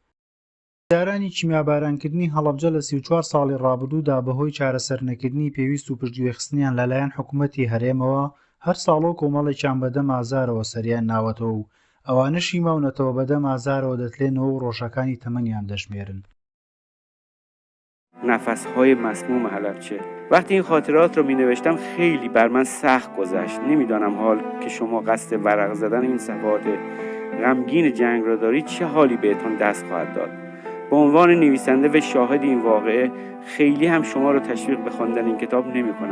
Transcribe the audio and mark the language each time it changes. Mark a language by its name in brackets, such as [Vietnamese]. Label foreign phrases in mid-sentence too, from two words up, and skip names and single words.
[Central Kurdish] دارانی کیمیابارانکردنی هەڵەبجە لە 34 ساڵی ڕابردوودا بەهۆی چارەسەر نەکردنی پێویست و پشتگوێخستنیان لەلایەن حکوومەتی هەرێمەوە هەر ساڵۆ کۆمەڵێکیان بەدەم ئازارەوە سەریان ناوەتەوە و ئەوانەشی ماونەتەوە بەدەم ئازارەوە دەتلێنەوە و ڕۆژەکانی تەمەنیان دەشمێرن. [Persian] نفسهای مسموم حلبچه. وقتی این خاطرات رو می نوشتم خیلی بر من سخت گذشت. نمیدانم حال که شما قصد ورق زدن این صفحات غمگین جنگ را دارید چه حالی بهتون دست خواهد داد. به عنوان نویسنده و شاهد این واقعه خیلی هم شما رو تشویق به خواندن این کتاب نمی کنم.